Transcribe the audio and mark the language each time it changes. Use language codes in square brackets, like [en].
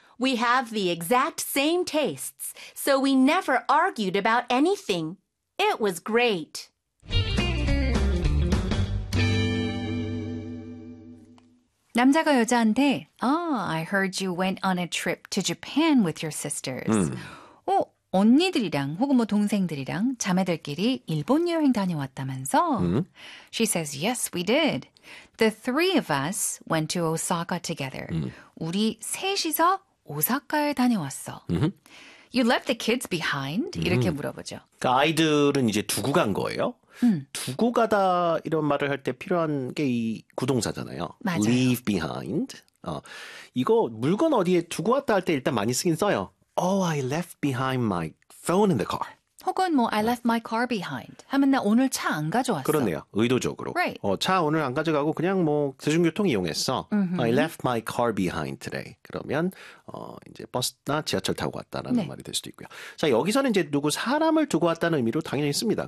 [en] We have the exact same tastes, so we never argued about anything. It was great. [ko] 남자가 여자한테, [en] Oh, I heard you went on a trip to Japan with your sisters. [ko] 언니들이랑 혹은 뭐 동생들이랑 자매들끼리 일본 여행 다녀왔다면서? [en] She says, Yes, we did. The three of us went to Osaka together. [ko] 우리 셋이서 오사카에 다녀왔어. [en] You left the kids behind? [ko] 이렇게 물어보죠. 그 아이들은 이제 두고 간 거예요? 두고 가다 이런 말을 할 때 필요한 게 이 구동사잖아요. 맞아요. [en] Leave behind. [ko] 이거 물건 어디에 두고 왔다 할 때 일단 많이 쓰긴 써요. [en] Oh, I left behind my phone in the car. [ko] 혹은 뭐 [en] I left my car behind. [ko] 하면 나 오늘 차 안 가져왔어. 그렇네요. 의도적으로. [en] Right. [ko] 차 오늘 안 가져가고 그냥 뭐 대중교통 이용했어. Mm-hmm. [en] I left my car behind today. [ko] 그러면 이제 버스나 지하철 타고 왔다라는 말이 될 수도 있고요. 자, 여기서는 이제 누구 사람을 두고 왔다는 의미로 당연히 씁니다.